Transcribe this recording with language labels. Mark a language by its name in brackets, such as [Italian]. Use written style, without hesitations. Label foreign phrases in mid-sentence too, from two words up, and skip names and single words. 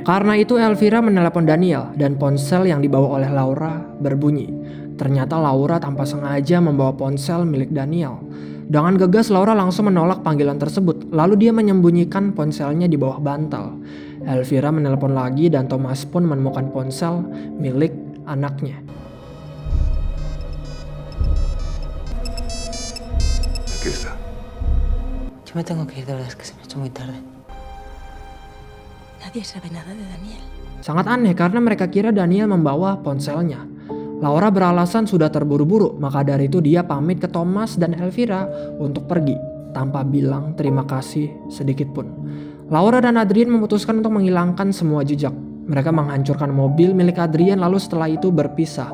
[Indonesian] Karena itu Elvira menelepon Daniel dan ponsel yang dibawa oleh Laura berbunyi. Ternyata Laura tanpa sengaja membawa ponsel milik Daniel. Dengan gegas Laura langsung menolak panggilan tersebut, lalu dia menyembunyikan ponselnya di bawah bantal. Elvira menelpon lagi dan Thomas pun menemukan ponsel milik anaknya. [Spanish] Aquí está. Yo me tengo que ir, de verdad, es que se me ha hecho muy tarde. Nadie sabe nada de Daniel. [Indonesian] Sangat aneh karena mereka kira Daniel membawa ponselnya. Laura beralasan sudah terburu-buru, maka dari itu dia pamit ke Thomas dan Elvira untuk pergi tanpa bilang terima kasih sedikit pun. Laura dan Adrian memutuskan untuk menghilangkan semua jejak. Mereka menghancurkan mobil milik Adrian lalu setelah itu berpisah.